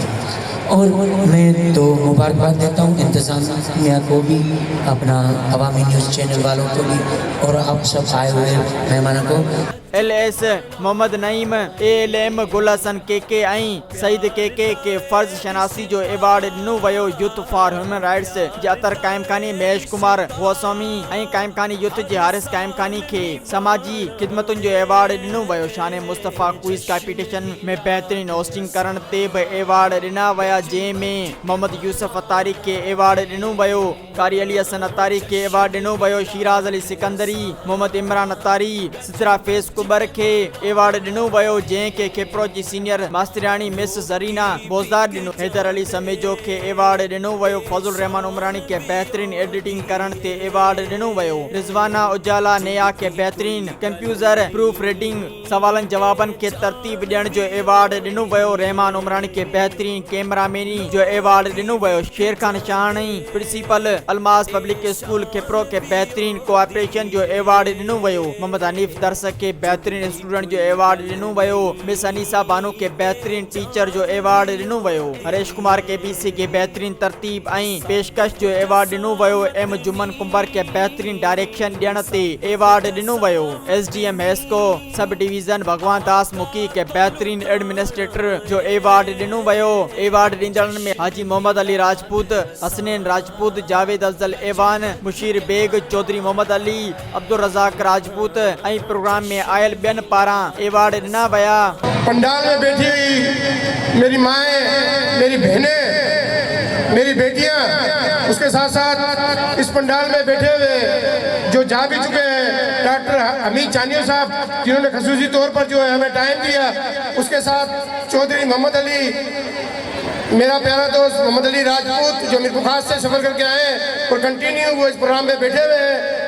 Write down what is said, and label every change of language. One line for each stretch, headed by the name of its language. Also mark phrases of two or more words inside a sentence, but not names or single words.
Urdu: اور میں تو مبارکباد دیتا ہوں انتظامیہ کو بھی، اپنا عوامی نیوز چینل والوں کو بھی اور آپ سب آئے ہوئے مہمانوں کو.
Sindhi: LS मोहम्मद नईम, ALM गुल हसन KK ऐं सईद KK के फ़र्ज़ शनासी जो एवॉर्ड ॾिनो वियो। यूथ फॉर ह्यूमन राइट्स जे अतर कायम खानी महेश कुमार गोस्वामी ऐं कायम खानी यूथ जे हारिस कायम खानी खे समाजी खिदमतुनि जो एवॉर्ड ॾिनो वियो। शान मुस्तफ़ा क्विज़ कॉम्पिटिशन में बेहतरीन होस्टिंग करण ते बि एवॉर्ड ॾिना विया, जंहिं में मोहम्मद यूसुफ अतारी के एवॉर्ड ॾिनो वियो, कारी अली हसन अतारी के एवॉर्ड ॾिनो वियो, शिराज अली सिकंदरी, मोहम्मद इमरान अतारी, सितरा फेस कुबर खे एवार्ड ॾिनो वियो, जंहिंखे खेप्रो जी सीनियर मास्टराणी मिस ज़रीना बोज़दार ॾिनो। हैदर अली समेजो खे एवार्ड ॾिनो वियो। फज़ुल रहमान उमरानी खे बहितरीन एडिटिंग करण ते एवार्ड ॾिनो वियो। रिज़वाना उजाला नेहा खे बहितरीन
English: computer proof reading
Sindhi: सवालनि जवाबनि खे तरतीब ॾियण जो एवार्ड ॾिनो वियो। रहमान उमरानी खे बहितरीन कैमरामैनी जो एवार्ड ॾिनो वियो। शेर खान शाहणी प्रिंसिपल अलमास पब्लिक स्कूल खेप्रो खे बहितरीन कोऑपरेशन जो एवार्ड ॾिनो वियो। मोहम्मद हनीफ दरस खे बहितरीन स्टूडेंट जो एवार्ड ॾिनो वियो। मिस अनीसा बानो खे बहितरीन टीचर जो एवार्ड ॾिनो वियो। हरेश कुमार KBC खे बहितरीन तरतीब ऐं पेशकश जो एवार्ड ॾिनो वियो। M जुमन कुंबर खे बहितरीन डायरेक्शन ॾियण ते एवार्ड ॾिनो वियो। SDM हेस्को
English: sub division
Sindhi: भगवान दास मुखी खे बहितरीन एडमिनिस्ट्रेटर जो एवार्ड ॾिनो वियो। एवार्ड ॾींदड़नि में हाजी मोहम्मद अली राजपूत, हसनैन राजपूत, जावेद अफजल एवान, मुशीर बेग, चौधरी मोहम्मद अली, अब्दुल रज़ाक राजपूत ऐं प्रोग्राम में आयल ॿियनि पारां एवार्ड ॾिना विया।
Urdu: پنڈال میں بیٹھی ہوئی میری مائیں، میری بہنیں، میری بیٹیاں، اس کے ساتھ ساتھ اس پنڈال میں بیٹھے ہوئے جو جا بھی چکے ہیں ڈاکٹر حمید چانیو صاحب جنہوں نے خصوصی طور پر جو ہے ہمیں ٹائم دیا، اس کے ساتھ چوہدری محمد علی، میرا پیارا دوست محمد علی راجپوت جو میرپور خاص سے سفر کرکے آئے اور کنٹینیو وہ اس پروگرام میں بیٹھے ہوئے ہیں.